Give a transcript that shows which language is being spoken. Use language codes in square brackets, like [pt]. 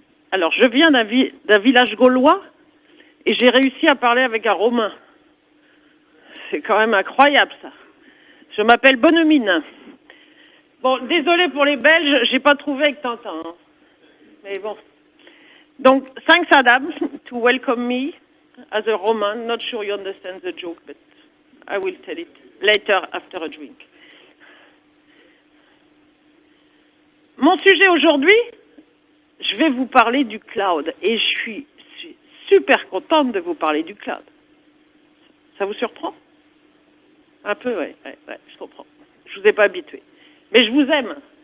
[fr] Alors, je viens d'un village gaulois et j'ai réussi à parler avec un Romain. C'est quand même incroyable, ça. Je m'appelle Bonnemine. Bon, désolé pour les Belges, j'ai pas trouvé avec Tintin. Hein. Mais bon. [en] Donc, thanks Adam to welcome me as a Roman. Not sure you understand the joke, but I will tell it later after a drink. [fr] Mon sujet aujourd'hui, je vais vous parler du cloud. Et je suis super contente de vous parler du cloud. Ça vous surprend? Un peu, ouais, je comprends. Je vous ai pas habitué. Mais je vous aime.